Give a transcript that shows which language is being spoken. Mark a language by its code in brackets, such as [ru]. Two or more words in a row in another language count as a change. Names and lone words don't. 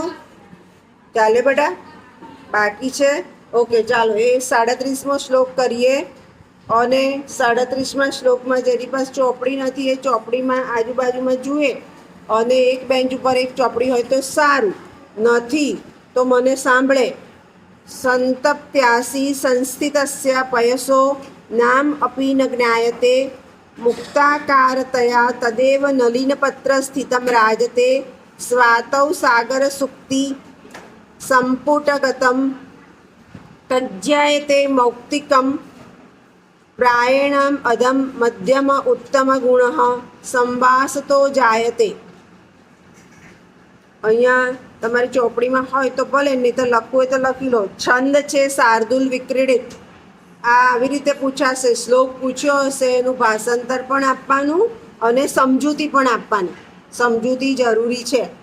[gu] ચાલે બેટા? બાકી છે? ઓકે, ચાલો એ 37મો શ્લોક કરીએ. અને 37મા શ્લોકમાં જેની પાસે ચોપડી નથી એ ચોપડીમાં આજુબાજુમાં જુએ, અને એક બેન્ચ ઉપર એક ચોપડી હોય તો સારું, નથી તો મને સાંભળે. [sa] संतप्त्यासी संस्थितस्य पयसो नाम अपि न ज्ञायते मुक्ताकारतया तदेव नलिनपत्रस्थितं राजते स्वातौ सागरसुक्ति सम्पुटगतं तज्जायते मौक्तिकं प्रायणम् अधम मध्यम उत्तमगुणः संवासतो जायते. [gu] અહીંયા તમારી ચોપડીમાં હોય તો ભલે, નહીં તો લખવું હોય તો લખી લો. છંદ છે શાર્દુલ વિક્રીડિત. આ આવી રીતે પૂછાશે. શ્લોક પૂછ્યો હશે એનું ભાષાંતર પણ આપવાનું અને સમજૂતી પણ આપવાની. સમજૂતી જરૂરી છે.